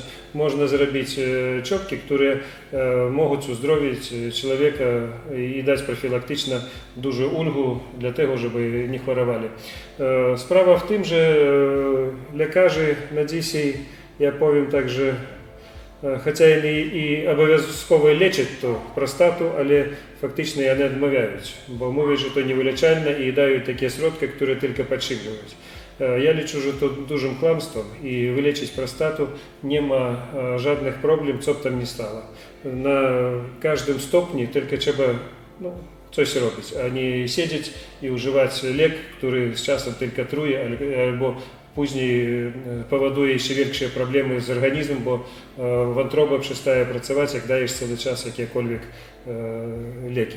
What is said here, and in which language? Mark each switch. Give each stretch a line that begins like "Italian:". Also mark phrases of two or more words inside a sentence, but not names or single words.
Polish: Można zrobić czopki, które mogą uzdrowić człowieka i dać profilaktyczną dużą ulgę dla tego, żeby nie chorowali. Sprawa w tym, że lekarze na dzisiaj, ja powiem tak, że
Ukrainian: хоча і обов'язково лечать ту простату, але фактично вони відмовляють, бо мовлять, що це невилічально і дають такі сродки, які тільки підшиблюють. Я лічу, що це дуже кламством і вилічити простату нема жодних проблем, що б там не стало. На кожному стопні тільки треба
Polish: coś robić, a nie siedzieć i używać lek, który z czasem tylko truje, albo później powoduje jeszcze większe problemy z organizmem, bo wątroba przestaje pracować, jak dajesz cały czas jakiekolwiek leki.